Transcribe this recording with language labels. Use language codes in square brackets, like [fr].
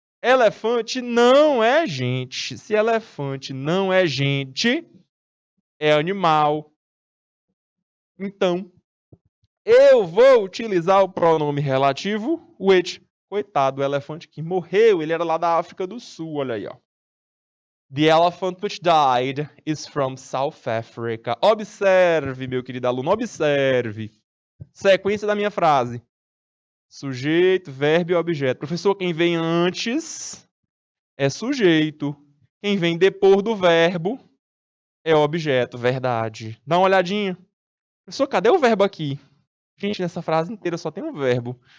[pt] Elefante não é gente. Se elefante não é gente, é animal. Então, eu vou utilizar o pronome relativo which. Coitado, o elefante que morreu, ele era lá da África do Sul, olha aí, ó. [en] The elephant which died is from South Africa. [pt] Observe, meu querido aluno, observe. Sequência da minha frase. Sujeito, verbo e objeto. Professor, quem vem antes é sujeito. Quem vem depois do verbo é objeto. Verdade. Dá uma olhadinha. Professor, cadê o verbo aqui? Gente, nessa frase inteira só tem um verbo.